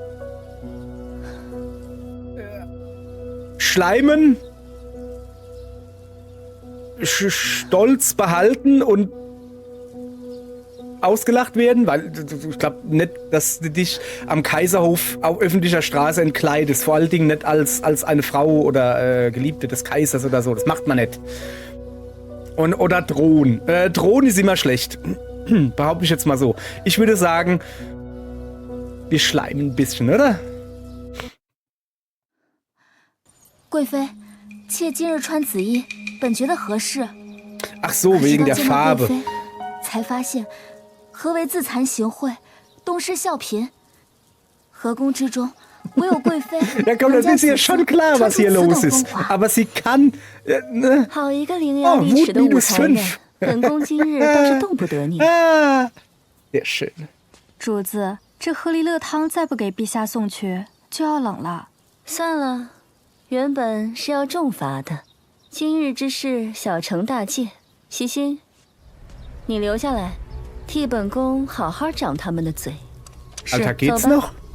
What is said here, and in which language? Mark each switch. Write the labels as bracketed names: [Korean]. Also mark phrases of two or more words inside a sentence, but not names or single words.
[German] Schleimen, stolz behalten und ausgelacht werden, weil ich glaube nicht, dass du dich am Kaiserhof auf öffentlicher Straße entkleidest, vor allen Dingen nicht als eine Frau oder Geliebte des Kaisers oder so, das macht man nicht. Oder drohen. Drohen ist immer schlecht. Behaupte ich jetzt mal so. Ich würde sagen, wir schleimen ein bisschen, oder? [Chinese] 贵妃，妾今日穿紫衣，本觉得合适。 [German] Ach so, wegen der Farbe. [Chinese] 才发现，何为自惭形秽，东施效颦。河宫之中，唯有贵妃。 [German] Ja, komm, das ist ja schon klar, was hier los ist. Aber sie kann. [Chinese] 好一个伶牙俐齿的武才人，本宫今日倒是动不得你。 [German] sehr schön. [Chinese] 主子，这鹤梨乐汤再不给陛下送去，就要冷了。算了，原本是要重罚的，今日之事小惩大戒。西心，你留下来，替本宫好好掌他们的嘴。 [German] Alter, geht's [Chinese] 走吧。 [German] noch?